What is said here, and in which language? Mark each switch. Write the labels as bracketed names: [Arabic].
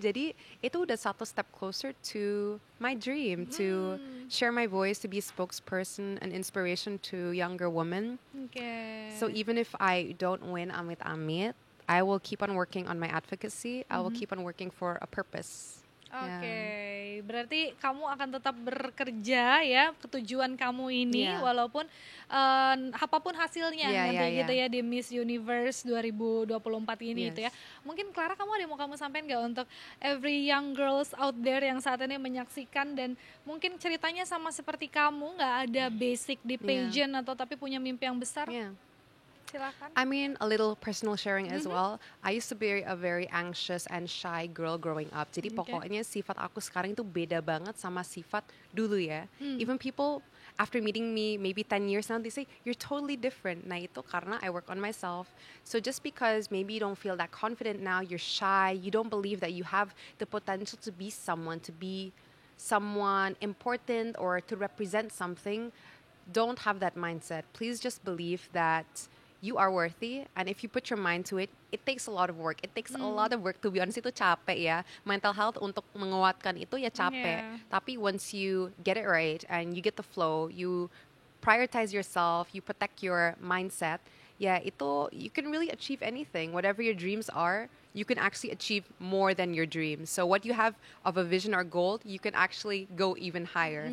[Indonesian] Jadi itu udah satu [English] step closer to my dream, to share my voice, to be a spokesperson, an inspiration to younger women. [Indonesian] Oke. [English] So even if I don't win amit-amit, I will keep on working on my advocacy. I will keep on working for a purpose. [Indonesian] Oke, berarti kamu akan tetap bekerja ya ketujuan kamu ini [English] Yeah. [Indonesian] walaupun apapun hasilnya [English] Yeah, [Indonesian] nanti [English] yeah, [Indonesian] gitu [English] yeah. [Indonesian] ya di Miss Universe 2024 ini [English] Yes. [Indonesian] gitu ya. Mungkin Clara kamu ada yang mau kamu sampaikan nggak untuk [English] every young girls out there [Indonesian] yang saat ini menyaksikan dan mungkin ceritanya sama seperti kamu nggak ada basic di [English] Yeah. [Indonesian] pageant atau tapi punya mimpi yang besar? [English] Yeah. [Indonesian] Silakan. [English] I mean, a little personal sharing as well. I used to be a very anxious and shy girl growing up. [Indonesian] Jadi [English] Okay. [Indonesian] pokoknya sifat aku sekarang itu beda banget sama sifat dulu ya. [English] Even people, after meeting me maybe 10 years now, they say, you're totally different. [Indonesian] Nah, itu karena [English] I work on myself. So just because maybe you don't feel that confident now, you're shy, you don't believe that you have the potential to be someone important or to represent something, don't have that mindset. Please just believe that you are worthy, and if you put your mind to it, it takes a lot of work. It takes a lot of work, to be honest. [Indonesian] Itu capek ya. Mental health untuk menguatkan itu ya capek. [English] Yeah. Tapi once you get it right and you get the flow, you prioritize yourself, you protect your mindset, yeah, itu you can really achieve anything. Whatever your dreams are, you can actually achieve more than your dreams. So what you have of a vision or goal, you can actually go even higher.